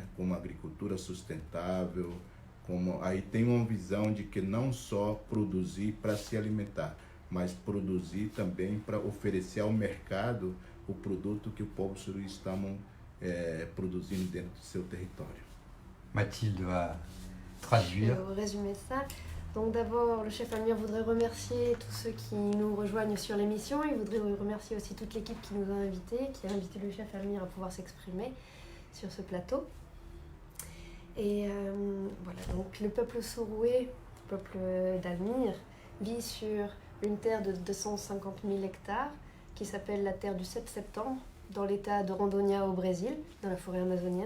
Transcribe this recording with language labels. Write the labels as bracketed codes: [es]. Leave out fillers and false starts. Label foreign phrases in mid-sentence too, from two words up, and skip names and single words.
[pt] Como agricultura sustentável, aí tem uma visão de que não só produzir para se alimentar, mas produzir também para oferecer ao mercado o produto que o povo suru está produzindo dentro do seu território. [fr] Mathilde va traduire. Je vais résumer ça. Donc d'abord, le chef Amir voudrait remercier tous ceux qui nous rejoignent sur l'émission. Il voudrait remercier aussi toute l'équipe qui nous a invités, qui a invité le chef Amir à pouvoir s'exprimer sur ce plateau. Et voilà, donc le peuple Surué, le peuple d'Almir, vit sur une terre de 250 000 hectares qui s'appelle la terre du 7 septembre, dans l'état de Rondônia au Brésil, dans la forêt amazonienne.